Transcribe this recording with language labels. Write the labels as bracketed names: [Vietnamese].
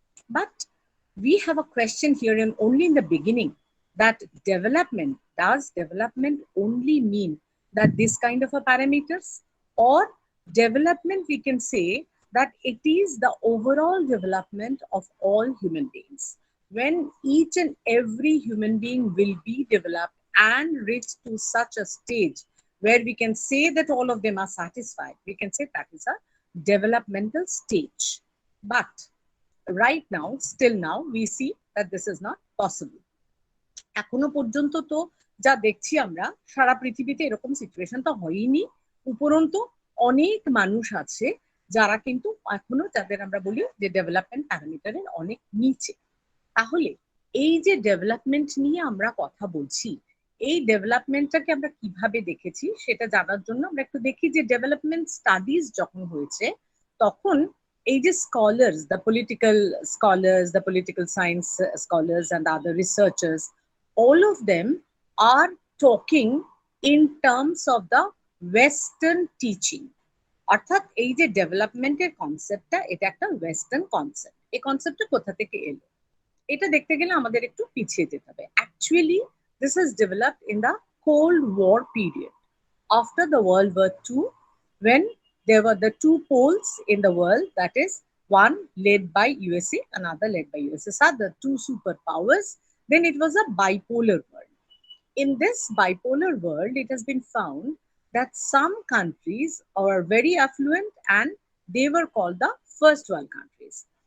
[English] But we have a question here, and only in the beginning, that does development only mean that this kind of a parameters, or development, we can say that it is the overall development of all human beings, when each and every human being will be developed and reach to such a stage where we can say that all of them are satisfied. We can say that is a developmental stage. But right now, still now, we see that this is not possible. [Bangla] এখনো পর্যন্ত তো যা দেখছি আমরা, সারা পৃথিবীতে এরকম situation তো হয়নি। উপরন্তু অনেক মানুষ আছে যারা কিন্তু এখনো, যাদের আমরা বলি যে ডেভেলপমেন্ট প্যারামিটারের অনেক নিচে। তাহলে এই যে ডেভেলপমেন্ট নিয়ে আমরা কথা বলছি, এই ডেভেলপমেন্টটাকে আমরা কিভাবে দেখেছি সেটা জানার জন্য আমরা একটু দেখি যে ডেভেলপমেন্ট স্টাডিজ যখন হয়েছে, তখন [English] ages scholars, the political scholars, the political science scholars, and other researchers, all of them are talking in terms of the Western teaching. [Bangla] অর্থাৎ এই যে ডেভেলপমেন্টের কনসেপ্টটা, এটা একটা ওয়েস্টার্ন কনসেপ্ট। এই কনসেপ্টটা কোথা থেকে এলো, এটা দেখতে গেলে আমাদের একটু পিছিয়ে যেতে হবে। [English] Actually this is developed in the cold war period, after the World War II, when there were the two poles in the world, that is, one led by USA, another led by USSR, the two superpowers. Then it was a bipolar world. In this bipolar world, it has been found that some countries are very affluent and they were called the first world countries.